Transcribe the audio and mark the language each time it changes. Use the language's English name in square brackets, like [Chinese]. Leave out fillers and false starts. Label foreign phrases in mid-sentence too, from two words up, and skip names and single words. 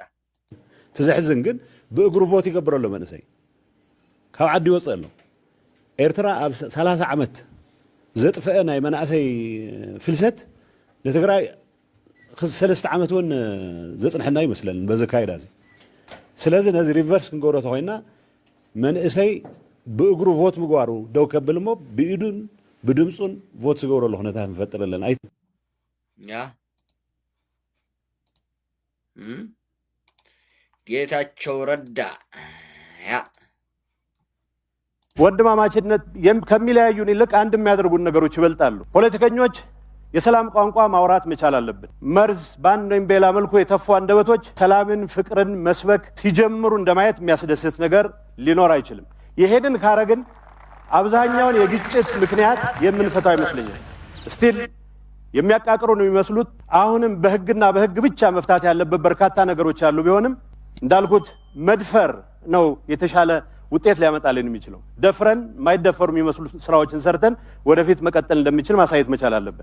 [Tigrinya] ትዘሕዝን ግን ብእግሩ ቮት ይገብረሉ መንእሰይ ካብ ዓዲ ይወፅእ ኣሎ ኤርትራ ኣብ 30 ዓመት ዘጥፈአ ናይ መናእሰይ ፍልሰት ንትግራይ 3 ዓመት እውን ዘጽንሐና ይመስለን በዚ ካይዳ እዚ ስለዚ ነዚ ሪቨርስ ክንገብሮ ተኮይና መንእሰይ ብእግሩ ቮት ምግባሩ ደው ከብል ሞ ብኢዱን ብድምጹን ቮት ዝገብረሉ ኩነታት ንፈጥር ኣለና ያ ጌታቸው ረዳ ያ [Amharic] ወንድማማችነት ከሚለያዩን ይልቅ አንድ የሚያደርጉን ነገሮች ይበልጣሉ ፖለቲከኞች የሰላም ቋንቋ ማውራት መቻል አለብን መርዝ ባንድ ወይም በሌላ መልኩ የተፉ አንደበቶች ሰላምን ፍቅርን መስበክ ሲጀምሩ እንደማየት የሚያስደስት ነገር ሊኖር አይችልም ይሄንን ካረግን አብዛኛውን የግጭት ምክንያት የምንፈታው ይመስለኛል ስቲል የሚያቃቅሩ ነው የሚመስሉት አሁንም በህግና በህግ ብቻ መፍታት ያለበት በርካታ ነገሮች አሉ ቢሆንም እንዳልኩት መድፈር ነው የተሻለ ውጤት ሊያመጣልን የሚችለው ደፍረን ማይደፈሩ የሚመስሉ ስራዎችን ሰርተን ወደፊት መቀጠል እንደምንችል ማሳየት መቻል አለብን